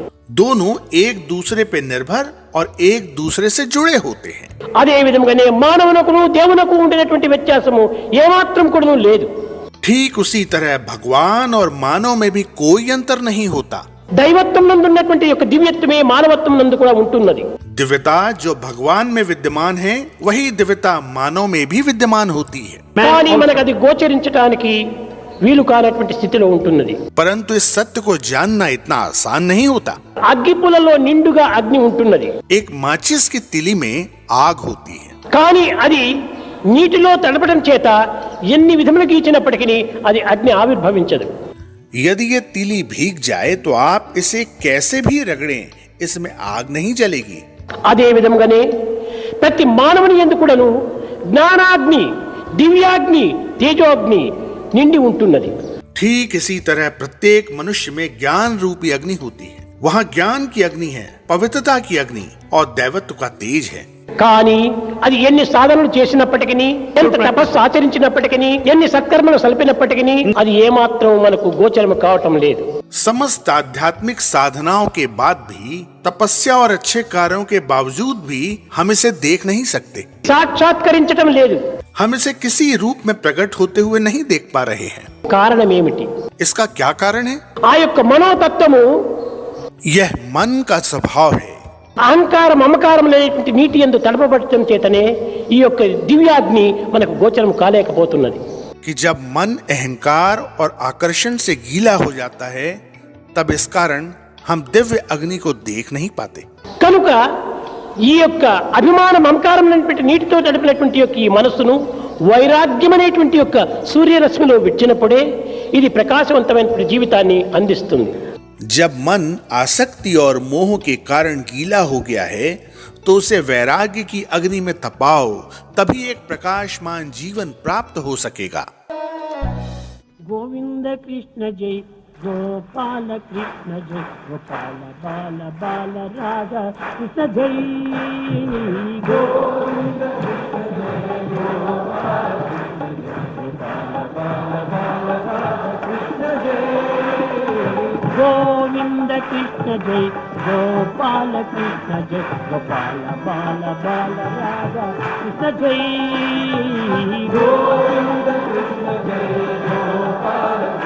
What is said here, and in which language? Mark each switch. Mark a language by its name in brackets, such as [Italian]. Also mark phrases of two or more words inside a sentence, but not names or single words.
[Hindi] दोनों एक दूसरे पे निर्भर और एक दूसरे से जुड़े होते हैं. [Telugu] అదే విధంగానే మానవునకును దేవునకు ఉండినటువంటి వ్యత్యాసము ఏమాత్రం కూడాను లేదు. [Hindi] ठीक उसी तरह भगवान और मानव में भी कोई अंतर नहीं होता. [Telugu] దైవత్వం నందు ఉన్నటువంటి యొక్క దివ్యత్వమే మానవత్వం నందు కూడా ఉంటున్నది. [Hindi] दिव्यता जो भगवान में विद्यमान है वही दिव्यता मानव में भी विद्यमान होती है. [Telugu] కానీ మనకు అది గోచరించడానికి వీలు కానటువంటి స్థితిలో ఉంటున్నది. [Hindi] परंतु इस सत्य को जानना इतना आसान नहीं होता. [Telugu] అగ్గిపులలో నిండుగా అగ్ని ఉంటున్నది. [Hindi] एक माचिस की तिली में आग होती है, [Telugu] కానీ అది నీటిలో తడపడం చేత ఎన్ని విధములుగా ఇచ్చినప్పటికీ అది అగ్ని ఆవిర్భవించదు. [Hindi] यदि ये तिली भीग जाए तो आप इसे कैसे भी रगड़ें, इसमें आग नहीं जलेगी. [Telugu] అదే విధంగానే ప్రతి మానవుని యందు కూడాను జ్ఞానాగ్ని, దివ్యాగ్ని, తేజోగ్ని నిండి ఉంటున్నది. [Hindi] ठीक इसी तरह प्रत्येक मनुष्य में ज्ञान रूपी अग्नि होती है. वहाँ ज्ञान की अग्नि है, पवित्रता की अग्नि और दैवत्व का तेज है. [Telugu] కానీ అది ఎన్ని సాధనలు చేసినప్పటికీ, ఎంత తపస్సు ఆచరించినప్పటికీ, ఎన్ని సత్కర్మలు సల్పినప్పటికీ అది ఏమాత్రం మనకు గోచరం కావటం లేదు. [Hindi] समस्त आध्यात्मिक साधनाओं के बाद भी, तपस्या और अच्छे कार्यों के बावजूद भी हम इसे देख नहीं सकते. [Telugu] సాక్షాత్కరించటం లేదు. [Hindi] हम इसे किसी रूप में प्रकट होते हुए नहीं देख पा रहे हैं. [Telugu] కారణం ఏమిటి? [Hindi] इसका क्या कारण है? [Telugu] ఆ యొక్క మనోతత్వము [Hindi] यह मन का स्वभाव है. [Telugu] అహంకార మమకారం లేనటువంటి నీటి యందు తడపబడటం చేతనే ఈ యొక్క దివ్యాగ్ని మనకు గోచరం కాలేకపోతున్నది. [Hindi] कि जब मन अहंकार और आकर्षण से गीला हो जाता है तब इस कारण हम दिव्य अग्नि को देख नहीं पाते. [Telugu] కనుక ఈ యొక్క అభిమాన మమకారం అనేటువంటి నీటితో తడిపినటువంటి యొక్క ఈ మనస్సును వైరాగ్యం అనేటువంటి యొక్క సూర్యరశ్మిలో విడిచినప్పుడే ఇది ప్రకాశవంతమైనటువంటి జీవితాన్ని అందిస్తుంది. [Hindi] जब मन आसक्ति और मोह के कारण गीला हो गया है तो उसे वैराग्य की अग्नि में तपाओ, तभी एक प्रकाशमान जीवन प्राप्त हो सकेगा. गोविंद कृष्ण जय गोपाल कृष्ण जय गोपाल बाल बाल राधा कृष्ण जय गोविंद कृष्ण जय गोपाल कृष्ण जय गोपाल बाल बाल राधा कृष्ण जय गोविंद कृष्ण जय गोपाल